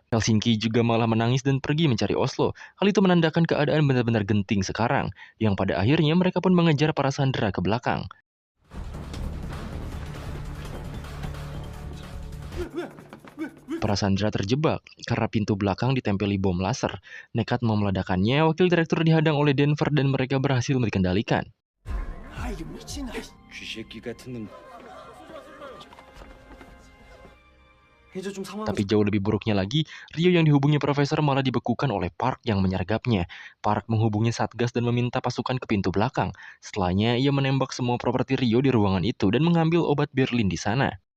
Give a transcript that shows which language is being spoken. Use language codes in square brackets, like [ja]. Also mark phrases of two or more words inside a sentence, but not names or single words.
[id] Helsinki juga malah menangis dan pergi mencari Oslo. Hal itu menandakan keadaan benar-benar genting sekarang, yang pada akhirnya mereka pun mengejar para sandera ke belakang. Para sandera terjebak karena pintu belakang ditempeli bom laser. Nekat mau meledakannya, wakil direktur dihadang oleh Denver dan mereka berhasil dikendalikan. [ko] 쥐새끼 같은 놈. [id] Tapi jauh lebih buruknya lagi, Rio yang dihubungi Profesor malah dibekukan oleh Park yang menyergapnya. Park menghubungi Satgas dan meminta pasukan ke pintu belakang. Setelahnya, ia menembak semua properti Rio di ruangan itu dan mengambil obat Berlin di sana.